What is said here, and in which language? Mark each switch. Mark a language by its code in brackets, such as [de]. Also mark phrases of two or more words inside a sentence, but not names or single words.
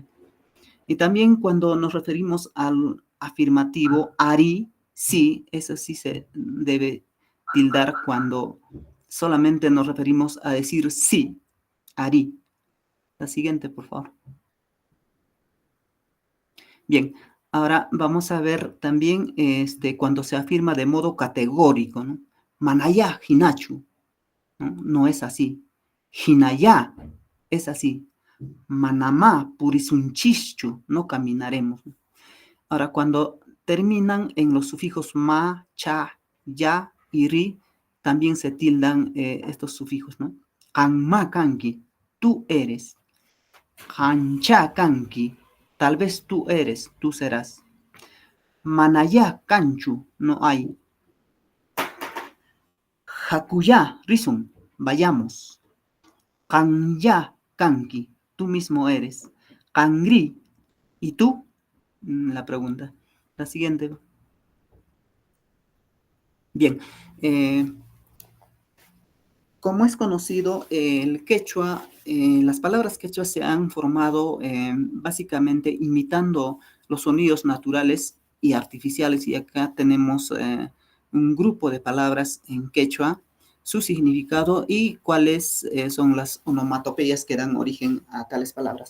[es] Y también cuando nos referimos al afirmativo, ari, sí, eso sí se debe tildar cuando solamente nos referimos a decir sí, ari. La siguiente, por favor. Bien, ahora vamos a ver también cuando se afirma de modo categórico, ¿no? [qu] Manaya, hinachu, [es] ¿no? No es así. Hinaya es así. [qu] Manamá, purisunchichu, [es] no caminaremos. Ahora, cuando terminan en los sufijos ma, cha, ya y ri, también se tildan estos sufijos, ¿no? [qu] Kanma kanki, [es] tú eres. [qu] Kancha kanki, [es] tal vez tú eres, tú serás. [qu] Manaya kanchu, [es] no hay. [qu] Hakuya risun, vayamos. Kanya kanki, [es] tú mismo eres. Kangri, ¿y tú? La pregunta. La siguiente. Bien. Como es conocido, el quechua, las palabras quechua se han formado básicamente imitando los sonidos naturales y artificiales, y acá tenemos un grupo de palabras en quechua, su significado y cuáles son las onomatopeyas que dan origen a tales palabras.